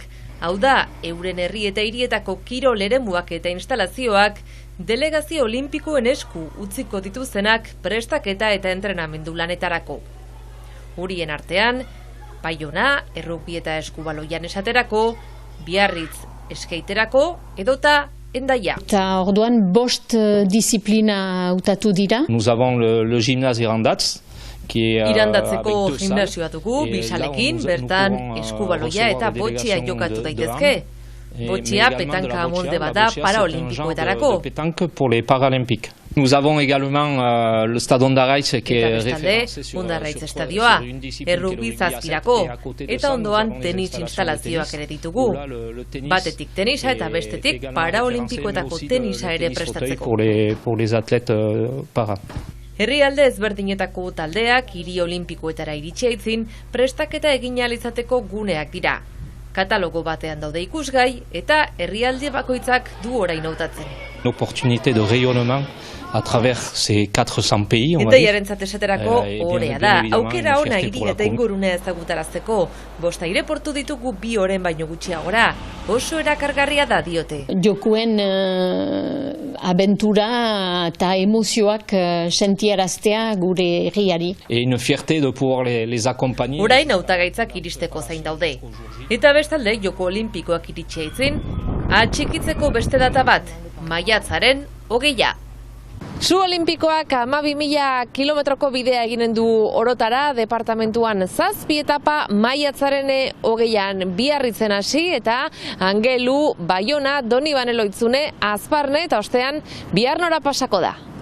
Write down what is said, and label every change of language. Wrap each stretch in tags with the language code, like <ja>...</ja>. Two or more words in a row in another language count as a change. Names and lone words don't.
<eu>Hau da, euren herri eta hirietako kirol eremuak eta instalazioak delegazio olimpikoen esku utziko dituztenak prestaketa eta entrenamendu lanetarako. Horien artean, Baiona, errugbi eta eskubaloian esaterako, Biarritz eskeiterako edota Hendaia. Eta orduan bost disiplina hautatu dira.</eu> <fr>Nous avons le gymnase Irandatz.</fr> <eu>Irandatzeko gimnasioa dugu, bisalekin, bertan eskubaloia eta botxia jokatu daitezke. Botxia petanka molde bada paraolimpikoetarako.</eu> <fr>Petanque pour les paralympiques. Nous avons également le stade Ondarraitz qui est référencé sur</fr> <eu>Ondarraitz estadioa, errugbi zazpirako, eta ondoan tenis instalazioak ere ditugu. Batetik tenisa eta bestetik paraolimpikoetako tenisa ere prestatzeko.</eu> <fr>pour les athlètes para.</fr> <eu>Herrialde ezberdinetako taldeak hiri olimpikoetara iritsi aitzin prestaketa egin ahal izateko guneak dira. Katalogo batean daude ikusgai eta herrialde bakoitzak du orain hautatzen.</eu> <fr>Une opportunité de rayonnement à travers ces 400 pays, on va</fr> <eu>Eta</eu> <fr>dire.</fr> <eu>jarentzat esaterako orea da. Aukera ona hiri eta ingurunea ezagutarazteko. Bost aireportu ditugu 2 oren baino gutxiagora. Oso erakargarria da diote. Jokuen abentura eta emozioak sentiaraztea gure herriari.</eu> <fr>Et une fierté de pouvoir les accompagner.</fr> <eu>Orain hautagaitzak iristeko zain daude. Eta bestalde joko olimpikoak iritsi aitzin, atxikitzeko beste data bat, maiatzaren 20. Su olimpikoak 12.000 kilometroko bidea eginen du orotara, departamentuan 7 etapa, maiatzaren 20an Biarritzen hasi eta Angelu, Baiona, Donibane Loitzune, Azparne eta ostean Biarnora pasako da.</eu>